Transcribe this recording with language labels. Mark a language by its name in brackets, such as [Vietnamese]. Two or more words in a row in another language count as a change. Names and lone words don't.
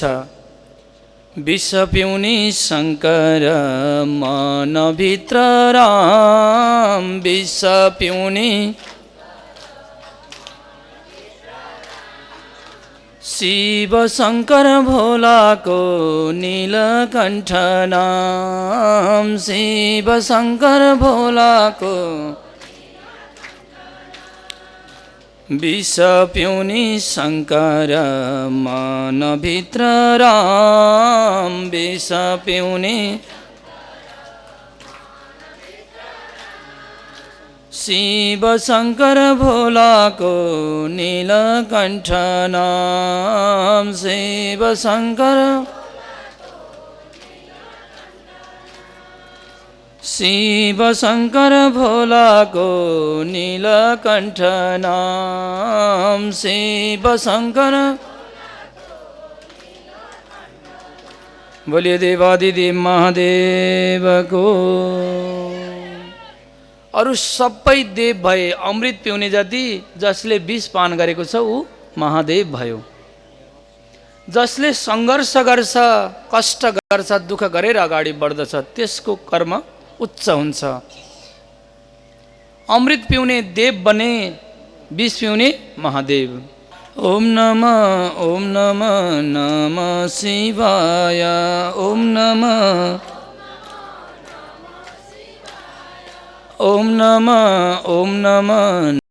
[Nepali] विष पिउने शङ्कर मनभित्र राम, विष पिउने शिव शङ्कर भोलाको नीलकण्ठ नाम, शिव शङ्कर भोलाको विष पिउने शङ्कर मनभित्र राम, विष पिउने शिव शङ्कर भोलाको नीलकण्ठ नाम, शिव शङ्कर शिव शङ्कर भोलाको नीलकण्ठ नाम, शिव शङ्कर। बोलिए देवादिदेव महादेवको। अरू सबै देव भए, अमृत पिउने जति जसले विष पान गरेको छ ऊ महादेव भयो। जसले सङ्घर्ष गर्छ, कष्ट गर्छ, दुःख गरेर अगाडि बढ्दछ त्यसको कर्म उच्च हुन्छ। अमृत पिउने देव बने, विष पिउने महादेव। [Sanskrit] ओम नमः नमः शिवाय, ओम नमः ओम नमः